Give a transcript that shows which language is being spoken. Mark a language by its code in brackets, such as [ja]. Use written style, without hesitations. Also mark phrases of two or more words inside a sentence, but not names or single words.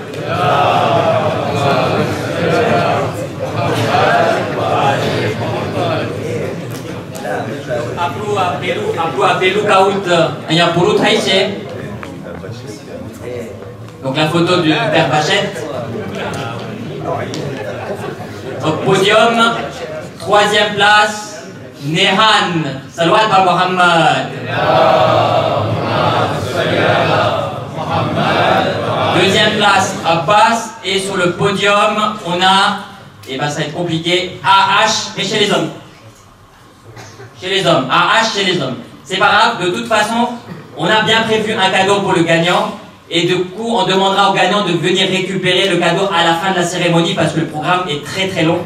[fr] Donc la photo du père Vachette. Au podium, 3e place, Nehan. Salawat al Muhammad. 2e place, Abbas. Et sur le podium, on a, et ben ça va être compliqué, AH, mais chez les hommes. Chez les hommes, AH chez les hommes. C'est pas grave, de toute façon, on a bien prévu un cadeau pour le gagnant. Et du coup, on demandera au gagnant de venir récupérer le cadeau à la fin de la cérémonie parce que le programme est très très long.